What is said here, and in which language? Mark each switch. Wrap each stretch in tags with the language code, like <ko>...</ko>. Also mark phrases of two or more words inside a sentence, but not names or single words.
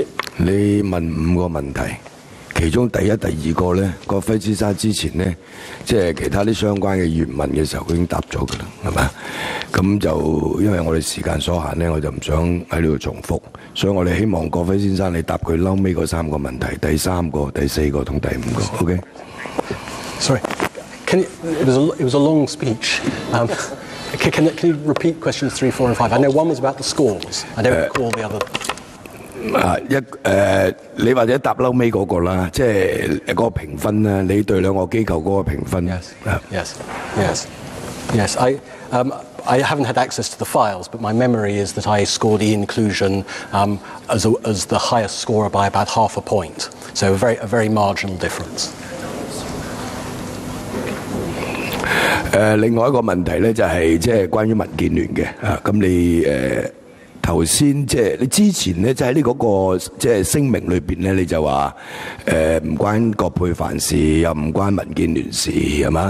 <yue>你問5個問題，其中第一、第二個咧，郭輝先生之前咧，即係其他啲相關嘅原文嘅時候，佢已經答咗㗎啦，係嘛？咁就因為我哋時間所限咧，我就唔想喺呢度重複，所以我哋希望郭輝先生你答佢嬲尾嗰3個問題，第3個、第4個同第5個 ，OK？</yue> <en>Sorry, it was a long speech. Can you repeat questions 3, 4, and 5? I know one was about the scores. I don't recall the other.</en> <yue>你或者答嬲尾嗰個啦，即係嗰個評分啦，你對兩個機構嗰個評分。</yue> <en>Yes. I haven't had access to the files, but my memory is that I scored the inclusion as the highest scorer by about half a point. So a very marginal difference.</en> <yue>另外一個問題咧就係即係關於民建聯嘅咁你頭先即係你之前咧，就喺呢嗰個即係聲明裏邊咧，你就話唔關葛珮帆事，又唔關民建聯事，係嘛？</yue>